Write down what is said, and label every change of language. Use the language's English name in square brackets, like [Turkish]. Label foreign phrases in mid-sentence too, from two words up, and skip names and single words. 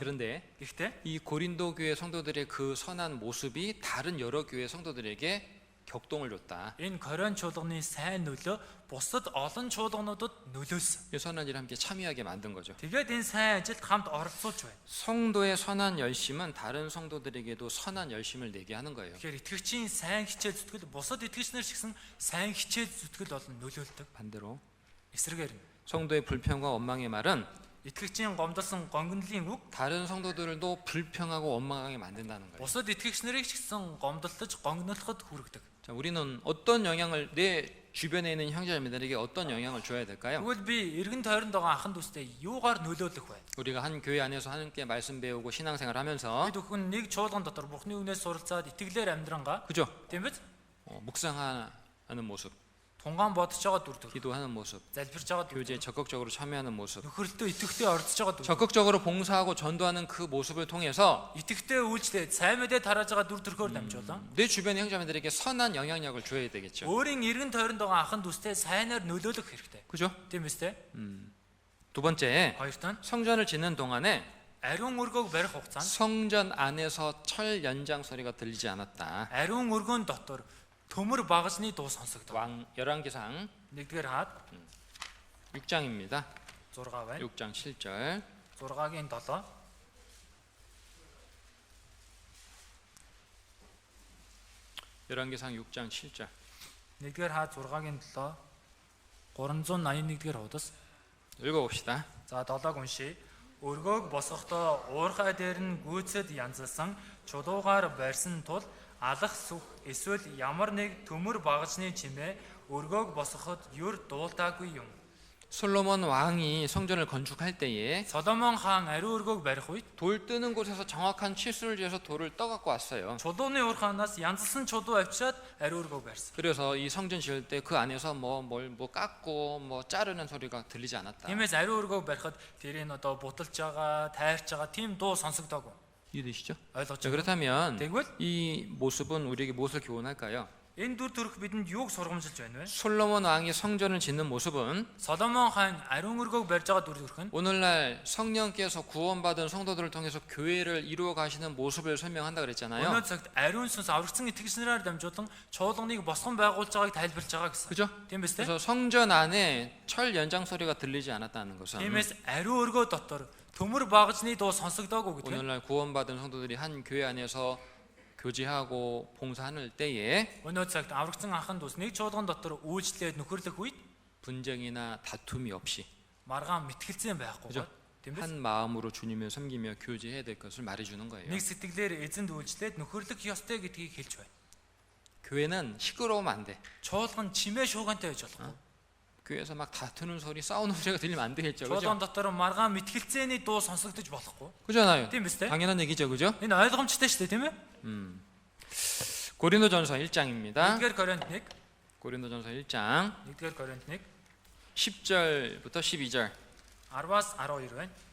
[Korean] 그런데 [Mongolian] Гэхдээ [Korean] 이 고린도 교회 성도들의 그 선한 모습이 다른 여러 교회 성도들에게 격동을 줬다. [Mongolian] энэ Коринт чуулганы сайн нөлөө бусад олон чуулгануудад нөлөөсөн. [Korean] 이 선한 일 함께 참여하게 만든 거죠. [Mongolian] Тэгээд энэ сайн ажилд хамт оролцуулж байна. [Korean] 성도의 선한 열심은 다른 성도들에게도 선한 열심을 내게 하는 거예요. [Mongolian] Тэгэхээр итгэгчийн сайн хичээл зүтгэл бусад итгэгч нар ч гэсэн сайн хичээл зүтгэл болон нөлөөлдөг. [Korean] 반대로 [Mongolian] Эсрэгээр нь [Korean] 성도의 불평과 원망의 말은 [Mongolian] итгэгчийн гомдолсон гонгонлын үг [Korean] 다른 성도들도 불평하고 원망하게 만든다는 거예요. [Mongolian] бусад итгэгч нарыг ч гэсэн гомдолтож гонгнодлоход хүргэдэг. [Korean] 자, 우리는 어떤 영향을 내 주변에 있는 형제자매들에게 어떤 영향을 줘야 될까요? [Mongolian] Тэгвэл би эргэн тойронд байгаа ахын дүүстэй юугаар нөлөөлөх вэ? [Korean] 우리가 한 교회 안에서 함께 말씀 배우고 신앙생활 하면서 [Mongolian] Бид бүхэн нэг чуулган дотор Бурхны үгнээс суралцаад итгэлээр амьдрангаа [Korean] 그죠? [Mongolian] тийм биз? [Korean] 묵상하는 모습, [Mongolian] Тунгаан бодож байгаа дүр төр. [Korean] 기도하는 모습, [Mongolian] Залбирж байгаа дүр. [Korean] 교제에 적극적으로 참여하는 모습, [Mongolian] Нөхөрлөлтөө итгэвтэй оролцож байгаа дүр. [Korean] 적극적으로 봉사하고 전도하는 그 모습을 통해서 [Mongolian] Итгэвтэй үйлчлээд сайн мэдээ тарааж байгаа дүр төрхөөр дамжуулан [Korean] 내 주변의 형제자매들에게 선한 영향력을 줘야 되겠죠. [Mongolian] өөрийн эргэн тойронд байгаа ахын дүүстэй сайнаар нөлөөлөх хэрэгтэй. [Korean] 그죠? [Mongolian] Тийм биз дээ? [Korean] 두 번째, [Mongolian] Хоёр тань [Korean] 성전을 짓는 동안에 [Mongolian] ариун өргөөг барих хугацаанд [Korean] 성전 안에서 철 연장 소리가 들리지 않았다. [Mongolian] ариун өргөөн дотор төмөр багажны дуу сонсогдов. [Korean] 왕 열왕기상 [Mongolian] Нэгдүгээр хаад [Korean] 6장입니다. [Mongolian] 6 байна. [Korean] 6장 7절. [Mongolian] 6-гийн 7. [Korean] 열왕기상 6장 7절. [Mongolian] Нэгдүгээр хаад 6-гийн 7. 381-р хуудас. [Korean] 읽어봅시다. [Mongolian] За 7-г уншия. Өргөөг босгохдоо уурхай дээр нь гүйцэд янзалсан чулуугаар барьсан тул алах сүх эсвэл ямар нэг төмөр багажны чимээ өргөөг босгоход юр дуултаагүй юм. [Korean] 솔로몬 왕이 성전을 건축할 때에 [Mongolian] Соломон хаан ариун өргөөг барих үед [Korean] 돌 뜨는 곳에서 정확한 치수를 재서 돌을 떠갖고 왔어요. [Mongolian] чулууны уурхаанаас янзалсан чулуу авчиад ариун өргөөг барьсан. [Korean] 그래서 이 성전 지을 때 그 안에서 뭐 깎고 뭐 자르는 소리가 들리지 않았다. [Mongolian] Тиймээс ариун өргөөг барихад тэрийг одоо буталж байгаа, тайрч байгаа тийм дуу сонсогдоогүй. [Korean] 이해되시죠? [Mongolian] ойлгож [Korean] 자, [Mongolian] байна. [Korean] 그렇다면 [Mongolian] Тэгвэл [Korean] 이 모습은 우리에게 무엇을 교훈할까요? [Mongolian] энэ дүр төрх бидэнд юуг сургамжилж байна вэ? [Korean] 솔로몬 왕이 성전을 짓는 모습은 [Mongolian] Соломон хаан ариун өргөөг барьж байгаа дүр төрх нь [Korean] 오늘날 성령께서 구원받은 성도들을 통해서 교회를 이루어 가시는 모습을 설명한다 그랬잖아요. [Mongolian] өнөө цагт ариун сүнс аврагдсан итгэгч нараар дамжуулан чуулганыг босгон байгуулж байгааг тайлбарлаж байгаа гэсэн. [Korean] 그죠? [Mongolian] Тийм биз дээ? [Korean] 그래서 성전 안에 철 연장 소리가 들리지 않았다는 것은 [Mongolian] Тиймээс ариун өргөө дотор төмөр багажны дуу сонсогдоогүй гэдэг. [Korean] 오늘날 구원받은 성도들이 한 교회 안에서 교제하고 봉사할 때에 [Mongolian] Өнөө цагт аврагдсан анхан дүүс нэг чуулган дотор үйлчлээд нөхөрлөх үед [Korean] 분쟁이나 다툼이 없이 [Mongolian] маргаан мэтгэлцэн байхгүй [Korean] 그죠? [Mongolian] бол тийм биз? [Korean] 한 마음으로 주님을 섬기며 교제해야 될 것을 말해주는 거예요. [Mongolian] Нэг сэтгэлээр эзэнд үйлчлээд нөхөрлөх ёстой гэдгийг хэлж байна. [Korean] 교회는 시끄러우면 안 돼. [Mongolian] Чуулган чимээ шуугантай байж болохгүй. [Korean] 교회에서 막 다투는 소리, 싸우는 소리가 들리면 안 되겠죠, 그죠? [Mongolian] Чуулган дотор маргаан мэтгэлцээний дуу сонсогдож болохгүй. [Korean] 그잖아요. [Mongolian] Тийм биз дээ? [Korean] 당연한 얘기죠, 그죠? [Mongolian] Энэ ойлгомжтой шүү дээ, тийм ээ? [Korean] 고린도전서 1장입니다. [Mongolian] 1-р Коринт 1, [Korean] 고린도전서 1장 [Mongolian] 1-р Коринт 1, [Korean] 10절부터 12절. [Mongolian] 10-аас 12 байна.